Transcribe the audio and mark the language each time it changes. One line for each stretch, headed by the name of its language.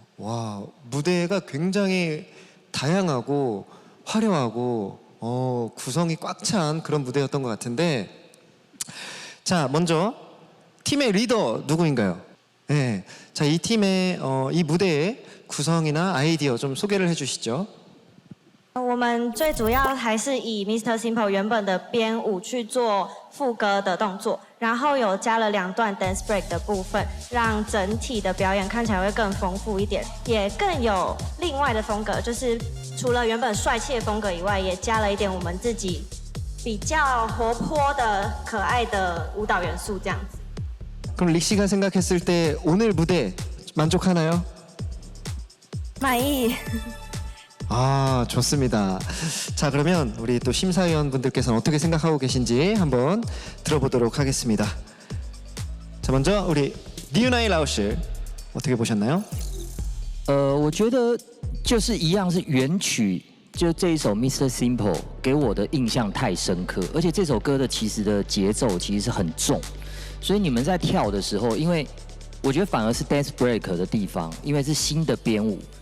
Korean: 와, 무대가 굉장히 다양하고 화려하고 구성이 꽉 찬 그런 무대였던 것 같은데, 자, 먼저 팀의 리더 누구인가요? 네, 자, 이 팀의 이 무대의 구성이나 아이디어 좀 소개를 해주시죠.
Chinese: 我们最主要还是以 Mr. Simple 原本的编舞去做副歌的动作，然后有加了2段 dance break 的部分，让整体的表演看起来会更丰富一点，也更有另外的风格，就是除了原本帅气的风格以外，也加了一点我们自己比较活泼的可爱的舞蹈元素这样子。
Korean: 그럼 릭 씨가 생각했을 때 오늘 무대 만족하나요?
Chinese: 满意。
Korean: 아, 좋습니다. 자, 그러면 우리 또 심사위원분들께서는 어떻게 생각하고 계신지 한번 들어보도록 하겠습니다. 자, 먼저 우리 니은아이 라오 씨 어떻게 보셨나요?
Chinese: 我觉得就是一样是原曲，就这一首 Mr. Simple 给我的印象太深刻，而且这首歌的其实的节奏其实是很重，所以你们在跳的时候，因为我觉得反而是 dance break 的地方，因为是新的编舞。